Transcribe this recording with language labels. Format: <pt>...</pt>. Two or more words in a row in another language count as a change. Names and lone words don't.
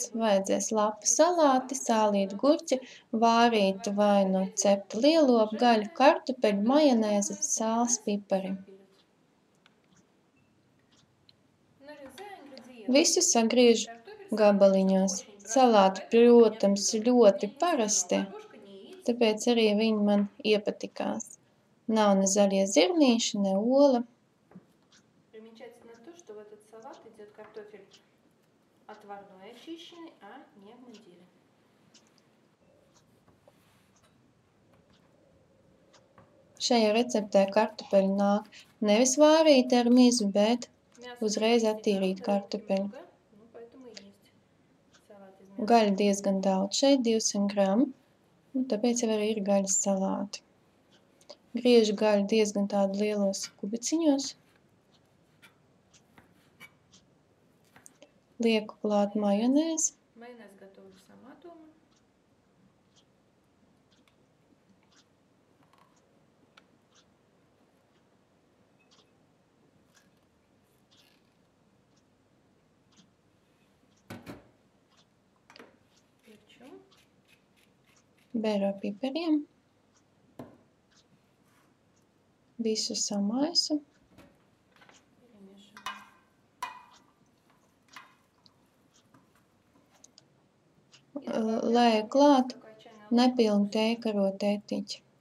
<lv>Vajadzēs lapu salāti, sālītu gurķi, vārītu vai nu ceptu lielopu gaļu, kartupeļu, majonēzi, sāls, pipari. Visu sagriežu gabaliņos. Salāti, protams, ļoti parasti, tāpēc arī viņi man iepatikās. Nav ne zaļie zirnīši, ne ola.</lv> <ru>Примечательно то, что в этот салат идет картофель отварной очищенный, а не в мундире.</ru> <lv>Šajā receptē kartupeļi nāk nevis vārīti ar mizu, bet uzreiz attīrīt kartupeļu. Gaļa diezgan daudz, šeit 200 gramu, tāpēc jau arī ir gaļas salāti. Griežu gaļu diezgan tādu lielos kubiciņos. Lieku klāt majonēzi.</lv> <ru>Майонез готовлю сама дома. Перчу.</ru> <lv>Bēru ar piperiem. Visu samaisu. Lēju klāt nepilnu tēju etiķi.</lv>